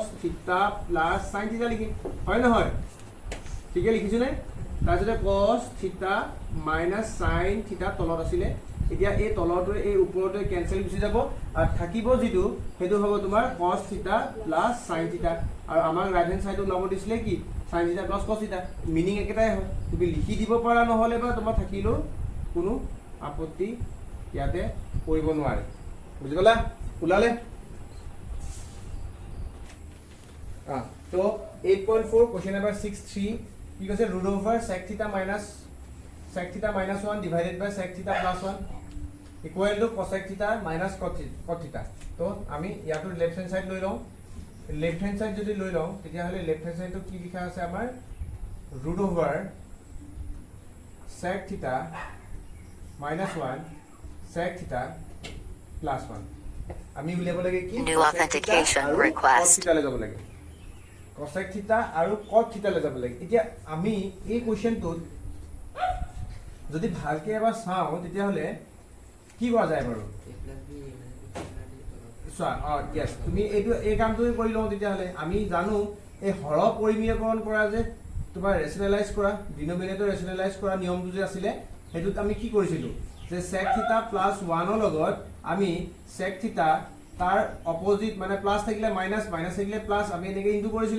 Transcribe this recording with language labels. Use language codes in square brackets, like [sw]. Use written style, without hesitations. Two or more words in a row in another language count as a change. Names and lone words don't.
[en] theta plus sin theta [as] লিখিম হয় নহয় ঠিকে লিখিছো নে তাৰপিছতে [en] cos theta minus sin theta [as] তলত আছিলে এতিয়া এই তলৰটোৱে এই ওপৰটোৱে কেনসেল গুচি যাব আৰু থাকিব যিটো সেইটো হ'ব তোমাৰ [en] cos theta plus sin theta [as] আৰু আমাৰ [en] right hand sideত [as] ওলাব দিছিলে কি [en] sin theta plus cos theta [as] মিনিং একেটাই হয় তুমি লিখি দিব পাৰা নহলে বা তোমাৰ থাকিলো কোনো আপত্তি ইয়াতে কৰিব নোৱাৰে বুজি গলা ওলালে [en] তো 8.4 question number 63 [as] কি কৈছে [en] root over sec theta minus 1 divided by sec theta plus 1 equal to cosec theta minus cot theta [as] তো আমি ইয়াটো [en] left hand side [as] লৈ লওঁ [en] left hand side [as] যদি লৈ লওঁ তেতিয়া হলে [en] left hand sideটো [as] কি লিখা আছে আমাৰ [en] root over sec theta minus 1 sec theta plus 1 [as] আমি উলিয়াব লাগে কি [en] New authentication request [as] theta লৈ যাব লাগে [en] cosec theta [as] আৰু [en] cot theta [as] লৈ যাব লাগে এতিয়া আমি এই কোৱেশ্চনটোত যদি ভালকে এবাৰ চাওঁ তেতিয়া হলে কি কৰা যায় বাৰু চোৱা yes তুমি এই কামটোই কৰি লওঁ তেতিয়া হলে আমি জানো এই হৰ পৰিমেয়কৰণ কৰা যে তোমাৰ ৰেশনালাইজ কৰা [en] denominator rationalize [as] কৰা নিয়মটো যে আছিলে হেতুত আমি কি কৰিছিলো যে [en] sec theta plus 1 [as] ৰ লগত আমি [en] sec theta [as] তাৰ অপোজিট মানে প্লাস থাকিলে মাইনাস, মাইনাস থাকিলে প্লাস, আমি এনেকৈ ইনটু কৰিছিলো।